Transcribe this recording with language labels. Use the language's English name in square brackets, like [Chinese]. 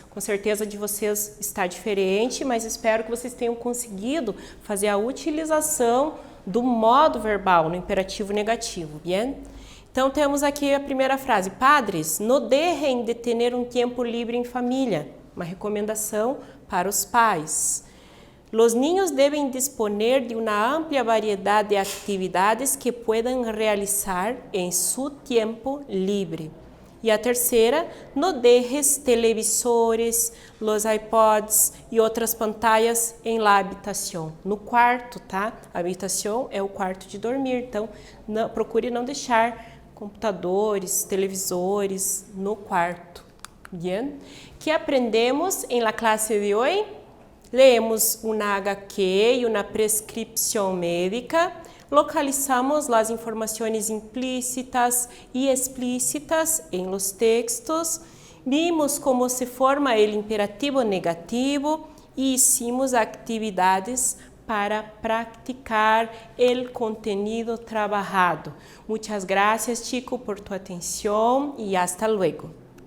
[Portuguese] Com certeza de vocês está diferente, mas espero que vocês tenham conseguido fazer a utilização do modo verbal no imperativo negativo, bien? Então, temos aqui a primeira frase. [Spanish] Padres, no dejen de tener [Portuguese] um tempo livre em família. Uma recomendação para os pais. [Spanish] Los niños deben disponer de una amplia variedad de actividades que puedan realizar en su tiempo libre. Y a tercera, no dejes televisores, los iPods e outras pantallas em la habitación. [Portuguese] No quarto, tá? A habitação é o quarto de dormir, então procure não deixar computadores, televisores no quarto. Bien? [Spanish] Que aprendemos em la clase de hoje? Leemos una HQ y una prescripción médica, localizamos las informaciones implícitas y explícitas en los textos, vimos cómo se forma el imperativo negativo y hicimos actividades para practicar el contenido trabajado. Muchas gracias, chico, por tu atención y hasta luego.